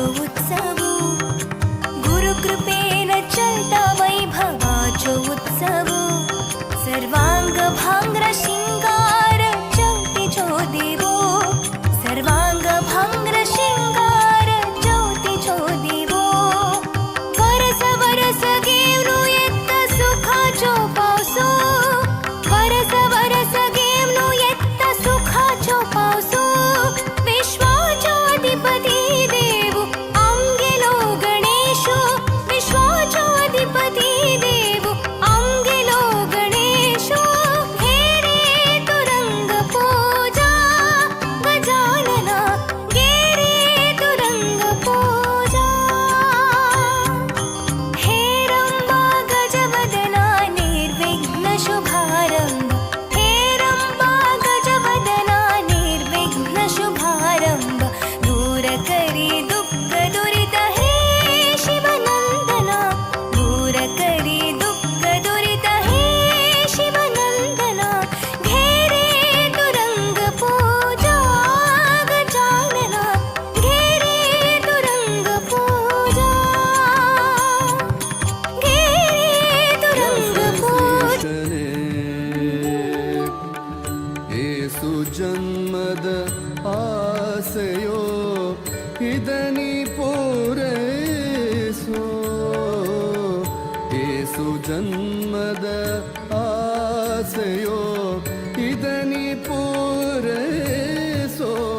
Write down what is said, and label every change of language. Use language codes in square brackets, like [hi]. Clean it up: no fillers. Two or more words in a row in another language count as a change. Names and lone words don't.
[kok] उत्सव गुरुकृपेन चलता वैभवाचो उत्सव सर्वांग भांग्र शिंगार ज्योतिचो देवो सर्वांग भांग्र शिंगार ज्योतिचो देवो वरस वरस गेवनु येत्त सुखाचो पावसो वरस वरस गेवनु येत्त सुखाचो पावसो विश्वाचो अधिपती देव आमगेलो गणेशो विश्वाचो अधिपती देव आमगेलो गणेशो घेरे तू रंग पूजा गजानना घेरे तू रंग पूजा हे रंबा गजवदना निर्विघ्न शुभारंभ हे रंबा गजवदना निर्विघ्न शुभारंभ दूर करी दुःख दुरित हे शिवनंदना दूर करी दुःख दुरित हे शिवनंदना घेरे तू रंग पूजा गजानना घेरे तू रंग पूजा घेरे तू रंग पूजा [kn] ಏಸು ಜನ್ಮದ ಆಸೆಯೋ ಇದನಿ ಪೂರೈಸೋ ಏಸು ಜನ್ಮದ ಆಸೆಯೋ ಇದನಿ ಪೂರೈಸೋ